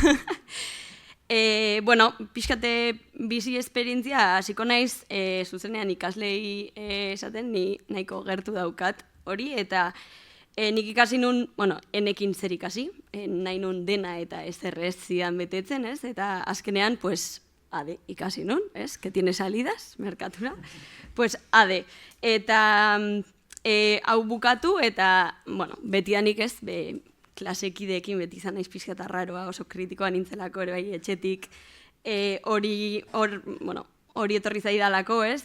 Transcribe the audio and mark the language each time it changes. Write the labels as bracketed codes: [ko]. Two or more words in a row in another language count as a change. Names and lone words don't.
[eu] Pixkate bizi esperientzia hasiko naiz zuzenean ikaslei esaten ni nahiko gertu daukat hori, eta nik ikasi nun, enekin zer ikasi, nahi nun dena eta ezerrez zidan betetzen, ez? Eta azkenean, ADE ikasi nun, ez? [es] Que tiene salidas, [eu] merkatura. ADE. Eta hau bukatu, eta, betidanik ez, klasekideekin beti izan naiz pixka eta raroa, oso kritikoa nintzelako ere bai etxetik, hori etorri zaidalako, ez?